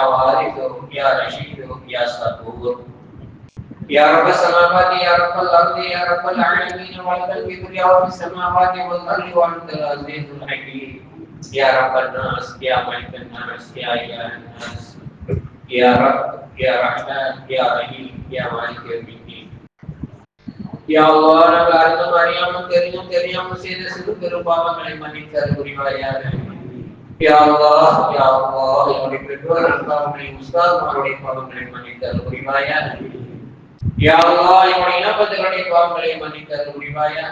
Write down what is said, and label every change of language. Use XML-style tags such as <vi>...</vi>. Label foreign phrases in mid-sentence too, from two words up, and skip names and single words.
<ar>وارث يا رشيد يا صبور يا رب السماوات يا رب الارض يا رب العالمين والقلب يا رب السماوات والارض وانت العزيز الحكيم يا رب الناس يا ملك الناس يا اله الناس يا رب يا رحمن يا رحيم يا مالك يوم الدين يا الله</ar> <ta>நாங்கள் அறிந்தும் அறியாமல் தெரிந்தும் தெரியாமல் செய்த சிறு பெரும் பாவங்களை மன்னித்தல் புரிவாயாக.</ta> <ar>يا الله يا الله</ar> <ta>என்னுடைய பெற்றோர்கள் பாவங்களை உஸ்தாத்மாருடைய பாவங்களை மன்னித்தல் புரிவாயாக.</ta> <ar>يا الله</ar> <ta>என்னுடைய இனப்பந்துகளுடைய பாவங்களை மன்னித்தல் புரிவாயாக.</ta>